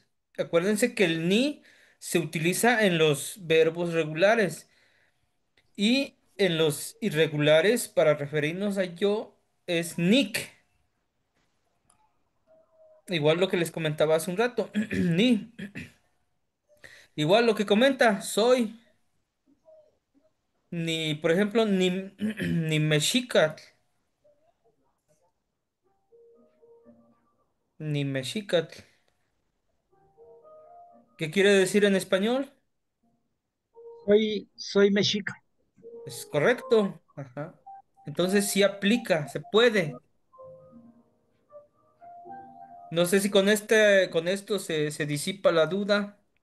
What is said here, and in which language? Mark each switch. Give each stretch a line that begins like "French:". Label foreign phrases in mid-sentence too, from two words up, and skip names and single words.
Spanish: Acuérdense que el ni se utiliza en los verbos regulares y en los irregulares para referirnos a yo es nick. Igual lo que les comentaba hace un rato. Ni. Igual lo que comenta, soy. Ni, por ejemplo,
Nahuatl languages: ni, ni mexicat. Ni mexicat.
Spanish: ¿Qué quiere decir en español? Soy mexica. Es correcto. Ajá. Entonces sí aplica, se puede. No sé si con esto se disipa la duda.